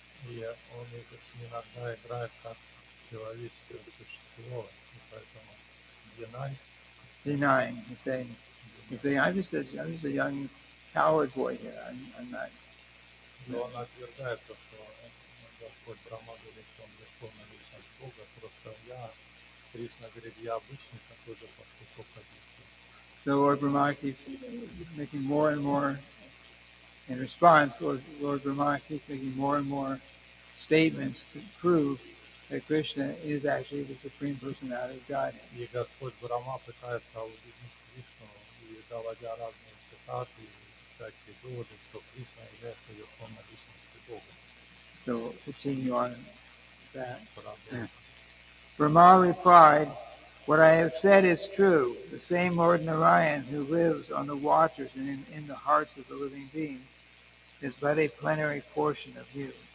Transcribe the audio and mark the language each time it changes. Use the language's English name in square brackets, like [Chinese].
[Russian] И он иногда играет как человеческое существо, и поэтому [English] denying. He's saying, I'm just a young coward boy here. I'm not. [Russian] Но он отвергает то, что Господь Брахма говорит, что он верховная личность Бога, просто Кришна говорит, я обычный такой же пастушок, как и все. [English] So Lord Brahma keeps making more and more, in response, Lord Brahma keeps making more and more statements to prove that Krishna is actually the Supreme Personality of Godhead. [Russian] И Господь Брахма пытается убедить Кришну, и доводя разные цитаты, всякие доводы, что Кришна является верховной личностью Бога. [English] So continue on that. Brahma replied, what I have said is true. The same Lord Narayan who lives on the waters and in the hearts of the living beings is but a plenary portion of you.